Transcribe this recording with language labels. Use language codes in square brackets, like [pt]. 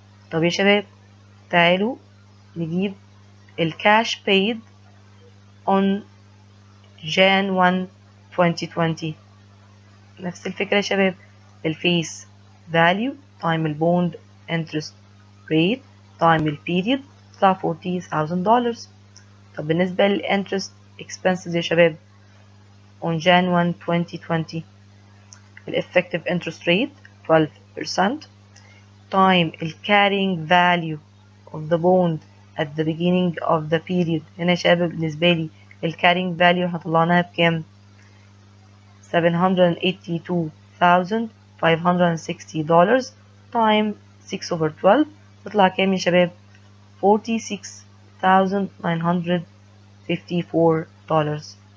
[ar] طب يا شباب تعالوا نجيب الكاش [en] paid on Jan 1 2020. [ar] نفس الفكرة يا شباب، الفيس value time البوند interest rate time البيريود تطلع $40,000. طب بالنسبة للinterest expenses يا شباب [en] on Jan 1 2020 effective interest rate 12% time carrying value of the bond at the beginning of the period. [ar] هنا يا شباب بالنسبة لي [en] carrying value [ar] هطلعناها بكام؟ $782,560 time 6/12 تطلع كام يا شباب؟ $46,954.